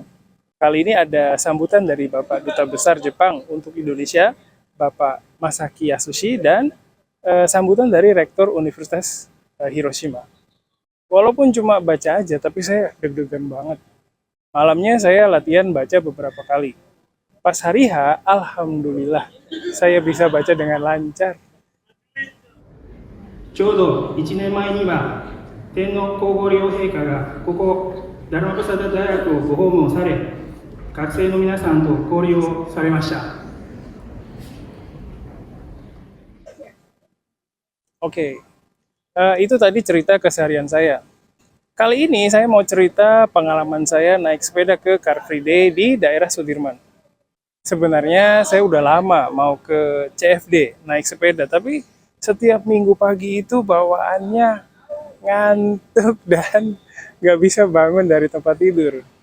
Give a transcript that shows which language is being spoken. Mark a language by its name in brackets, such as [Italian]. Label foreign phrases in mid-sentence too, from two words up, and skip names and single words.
[Indonesian] Kali ini ada sambutan dari Bapak Duta Besar Jepang untuk Indonesia, Bapak Masaki Yasushi, dan sambutan dari Rektor Universitas Hiroshima. Walaupun cuma baca aja, tapi saya deg-degan banget. Malamnya saya latihan baca beberapa kali. Pas hari H, alhamdulillah, saya bisa baca dengan lancar. [Japanese] ちょうど1年前には天皇皇后両陛下がここダルマプサダ大学をご訪問され、学生の皆さんと交流をされました。 [Indonesian] Oke, itu tadi cerita keseharian saya. Kali ini saya mau cerita pengalaman saya naik sepeda ke Car Free Day di daerah Sudirman. Sebenarnya saya udah lama mau ke CFD naik sepeda, tapi setiap minggu pagi itu bawaannya ngantuk dan nggak bisa bangun dari tempat tidur.